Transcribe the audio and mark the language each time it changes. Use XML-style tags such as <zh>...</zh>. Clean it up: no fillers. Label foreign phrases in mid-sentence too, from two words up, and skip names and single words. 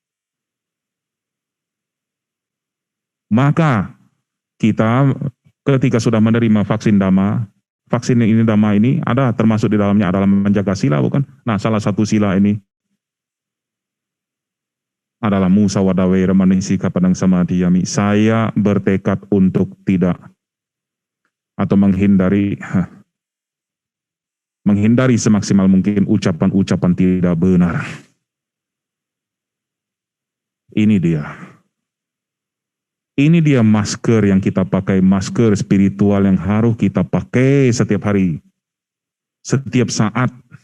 <id>Maka kita ketika sudah menerima vaksin Dhamma, vaksin ini Dhamma ini ada termasuk di dalamnya adalah menjaga sila, bukan? Nah, salah satu sila ini adalah</id> <pi>musawadah wairamani sikapadang samadhiyami.</pi> <id>Saya bertekad untuk tidak atau menghindari semaksimal mungkin ucapan-ucapan tidak benar. Ini dia. Ini dia masker yang kita pakai, masker spiritual yang harus kita pakai setiap hari, setiap saat.</id>